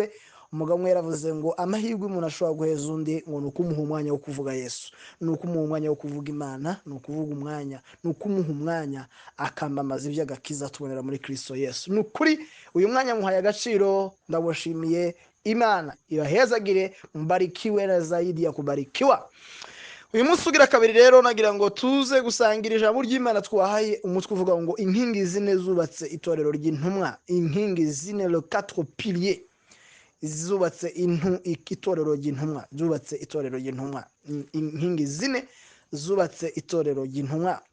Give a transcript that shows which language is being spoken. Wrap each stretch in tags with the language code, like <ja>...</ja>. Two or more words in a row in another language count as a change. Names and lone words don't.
<rw>Umugabo umwe yaravuze ngo amahirwe umuntu ashobora guheza undi ngo nukumuha umwanya wo kuvuga Yesu, nukumuha umwanya wo kuvuga Imana, nukuvuga umwanya, nukumuha umwanya akambamaza iby'agakiza tubonera muri Kristo Yesu. Nukuri uyu mwanya muhaye agaciro, ndabushimiye. Imana ibahezagire,</rw> <sw>mbarikiwe na zaidi ya kubarikiwa.</sw> <rw>Uyu munsi ugira kabiri rero nagira ngo tuze gusangira ijambo ry'Imana twahaye umutwe uvuga ngo inkingi zine zubatse itorero ry'intumwa. Inkingi zine,</rw> <fr>le 4 piliers</fr> <rw>zubatse itorero ry'intumwa, zubatse itorero ry'intumwa. Inkingi zine zubatse itorero ry'intumwa.</rw>